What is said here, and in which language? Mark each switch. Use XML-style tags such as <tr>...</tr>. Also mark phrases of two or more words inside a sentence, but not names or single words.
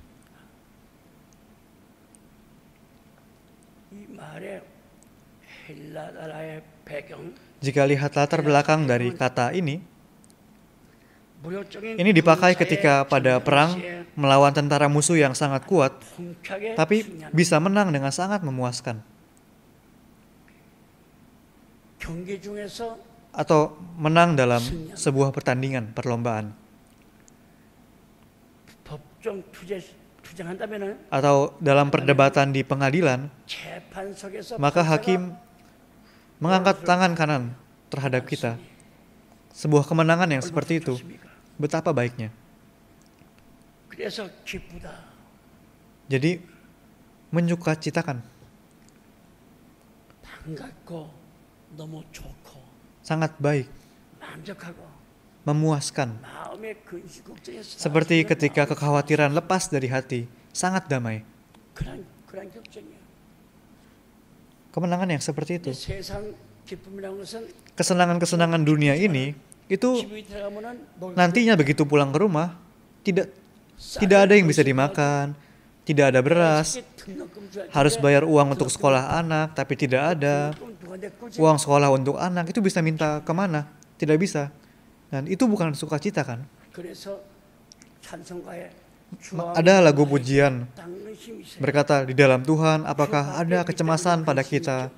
<id>Jika lihat latar belakang dari kata ini dipakai ketika pada perang melawan tentara musuh yang sangat kuat, tapi bisa menang dengan sangat memuaskan. Atau menang dalam sebuah pertandingan, perlombaan.</id> <ko>투쟁한다면은</ko> <id>atau dalam perdebatan di pengadilan,</id> <ko>재판 속에서</ko> <id>maka hakim mengangkat tangan kanan terhadap kita. Sebuah kemenangan yang seperti itu, betapa baiknya.</id> <ko>그래서 기쁘다.</ko> <id>Jadi, menyukacitakan,</id> <ko>반갑고 너무 좋고</ko> <id>sangat baik,</id> <ko>만족하고</ko> <id>memuaskan.</id> <ko>마음의 근심 걱정에서</ko> <id>Seperti ketika kekhawatiran lepas dari hati, sangat damai.</id> <ko>그런 걱정이야.</ko> <id>Kemenangan yang seperti itu.</id> <ko>세상 기쁨이라는 것은</ko> <id>Kesenangan-kesenangan dunia ini, itu</id> <ko>집에 들어가면은</ko> <id>nantinya begitu pulang ke rumah, tidak ada yang bisa dimakan, tidak ada beras, harus bayar uang untuk sekolah anak, tapi tidak ada. Uang sekolah untuk anak itu bisa minta kemana? Tidak bisa. Dan itu bukan sukacita kan? Ada lagu pujian berkata, di dalam Tuhan apakah ada kecemasan pada kita?</id>